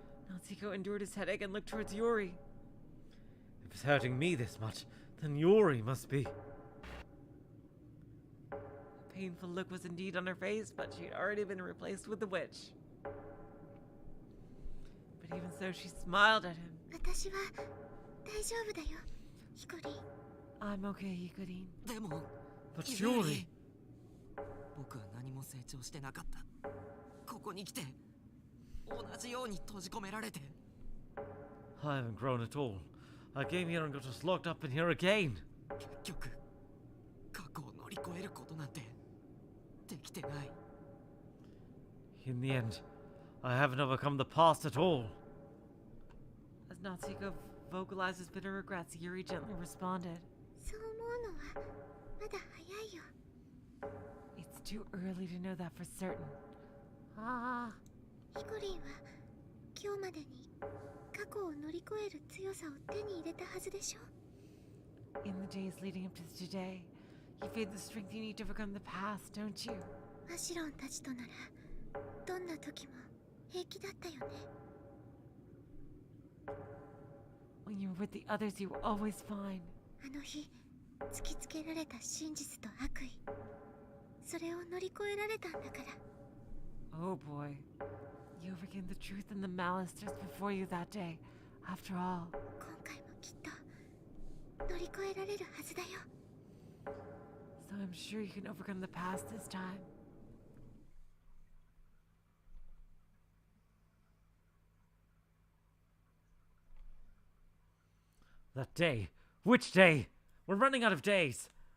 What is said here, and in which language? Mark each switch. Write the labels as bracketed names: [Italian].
[English] Natsuko endured his headache and looked towards Yuri. If it's hurting me this much, then Yuri must be. A painful look was indeed on her face, but she had already been replaced with the witch. But even so, she smiled at him. [Japanese] 私は大丈夫だよ、ヒコリン。 [English] I'm okay, Hikorin. [Japanese] でも [English] But Yuri! [Japanese] 僕は何も成長してなかった。ここに来て同じように閉じ込められて。 [English] I haven't grown at all. I came here and got us locked up in here again. [Japanese] 結局過去を乗り越えることなんてできてない。 [English] In the end, I haven't overcome the past at all. As Natsuko vocalized his bitter regrets, Yuri gently responded. [Japanese] そう思うのはまだ早いよ。 [English] It's too early to know that for certain. [Japanese] ヒコリンは今日までに過去を乗り越える強さを手に入れたはずでしょ。 [English] In the days leading up to today, you feel the strength you need to overcome the past, don't you? [Japanese] マシロンたちとならどんな時も平気だったよね。 [English] When you were with the others, you were always fine. [Japanese] あの日突きつけられた真実と悪意、それを乗り越えられたんだから。 [English] Oh boy. You overcame the truth and the malice just before you that day. After all. [Japanese] 今回もきっと乗り越えられるはずだよ。 [English] So I'm sure you can overcome the past this time. That day. Which day? We're running out of days.